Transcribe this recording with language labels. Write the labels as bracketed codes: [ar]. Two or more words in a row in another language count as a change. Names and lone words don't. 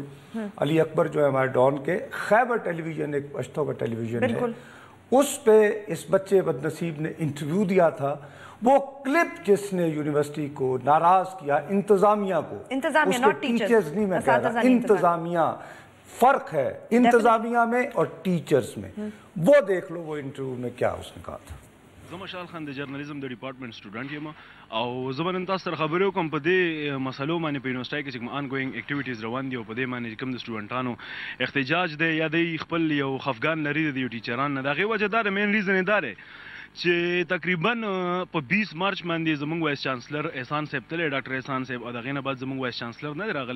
[ur] علی اکبر جو ہے ہمارے ڈان کے، خیبر ٹیلی ویژن ایک پشتو کا ٹیلی ویژن ہے، اس پہ اس بچے بد نصیب نے انٹرویو دیا تھا. وہ کلپ جس نے یونیورسٹی کو ناراض کیا، انتظامیہ کو، اس کے ٹیچرز نہیں، میں کہہ رہا انتظامیہ، فرق ہے انتظامیہ میں اور ٹیچرز میں. وہ دیکھ لو وہ انٹرویو میں کیا اس نے کہا تھا. [ps] زه مشال خان د جرنالیزم د ډپارټمنټ سټوډنټ یم او زه به نن تاسو سره خبرې وکړم په دې مسلو باندې په یونیورسټۍ کې چې کوم [en] ongoing activities [ps] روان دي او په دې باندې کوم د سټوډنټانو احتجاج دی یا د خپل یو خفګان لري د یو ټیچران نه. د هغې وجه دا ده، [en] main reason [ps] یې دا دی چې تقریبا په 20 مارچ باندې زموږ [en] vice chancellor [ps] احسان صاحب تللی، ډاکټر احسان صاحب، او د هغې نه بعد زموږ [en] vice chancellor [ps] نه دی راغلی.